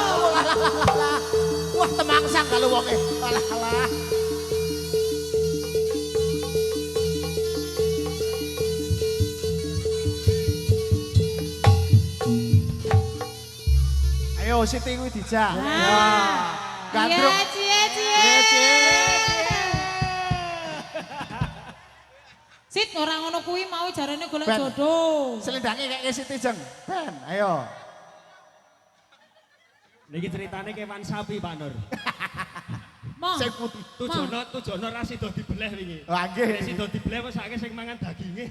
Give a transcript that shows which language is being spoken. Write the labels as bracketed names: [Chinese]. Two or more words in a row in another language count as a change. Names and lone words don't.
[Javanese] Walah. Wah, temangsang kalau wonge. Alah, alah. Ayo Siti kuwi dijak. Ya. Gandruk. Cie, cie, Cie, cie. cie. Sit, orang ngono kuwi mau jarane golek Ben. jodoh. Selendange kayak Siti Jeng. Ben, ayo. Niki ceritane kewan sapi, Pak Nur. Mo. Sing putih. Tujono ra sida dibeleh wingi. Wah Nek nggih. sida dibeleh wis akeh sing mangan daginge.